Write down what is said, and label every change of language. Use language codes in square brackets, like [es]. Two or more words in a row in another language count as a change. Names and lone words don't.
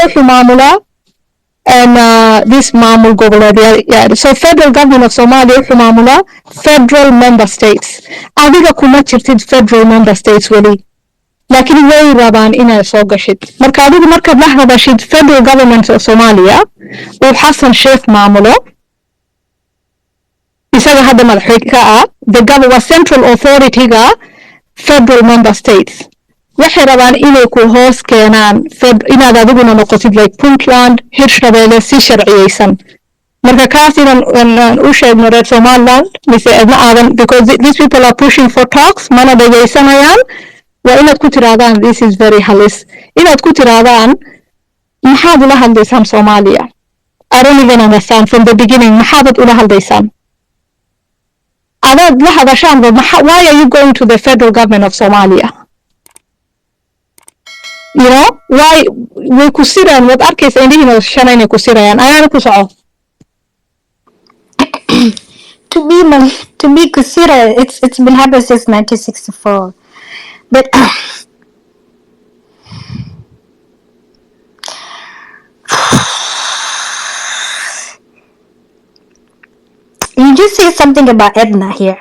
[so] wuxuu maamulaa this maamul goboleed so Federal Government of Somalia wuxuu maamulaa Federal Member States adiga kuma jirtid Federal Member States wali laakiin way rabaan inay soo gashid marka adigu markaad la hadashid Federal Government of Somalia oo Xasan Sheikh maamulo isaga hadda madaxweyne ka ah [en] the government central authority-ga [so] federal member states waxay rabaan inay ku hoos keenaan inaad adiguna noqotid like Puntland hirshabeelle si sharciyeysan marka kaas inaan u sheegno reer Somaliland mise adna aadan [en] because these people are pushing for talks [so] mana dhegaysanayaan waa inaad ku tirahdaan [en] this is very [so] halis inaad ku tirahdaan maxaad ula hadlaysaan Somalia [en] I don't even understand from the beginning [so] maxaad ula hadlaysaan adaad la hadashaan [en] why are you going to the federal government of Somalia you know why [so] way ku siraan wad arkaysa indhihiina shanay inay ku sirayaan ayaana ku soco [en] to be considered it's been happening since 1964 but you just say something about Edna here.